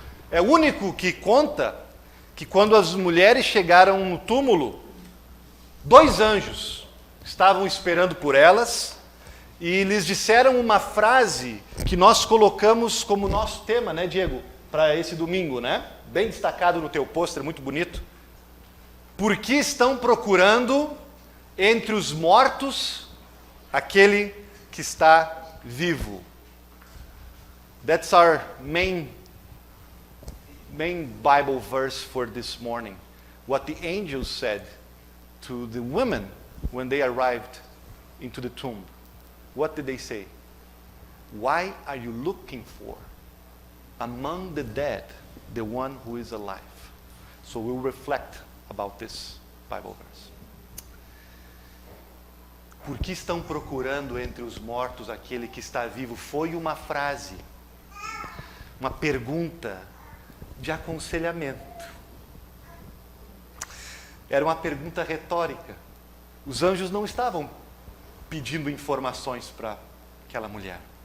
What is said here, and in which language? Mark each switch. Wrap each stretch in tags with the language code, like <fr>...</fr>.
<pt>É o único que conta que quando as mulheres chegaram no túmulo, 2 anjos estavam esperando por elas e lhes disseram uma frase que nós colocamos como nosso tema, né, Diego? Para esse domingo, né? Bem destacado no teu pôster, muito bonito. Por que estão procurando entre os mortos aquele que está vivo?</pt> <en>That's our main Bible verse for this morning. What the angels said to the women when they arrived into the tomb. What did they say? Why are you looking for among the dead the one who is alive? So we'll reflect about this Bible verse.</en> <pt>Por que estão procurando entre os mortos aquele que está vivo? Foi uma frase, uma pergunta de aconselhamento. Era uma pergunta retórica. Os anjos não estavam pedindo informações para aquela mulher.</pt>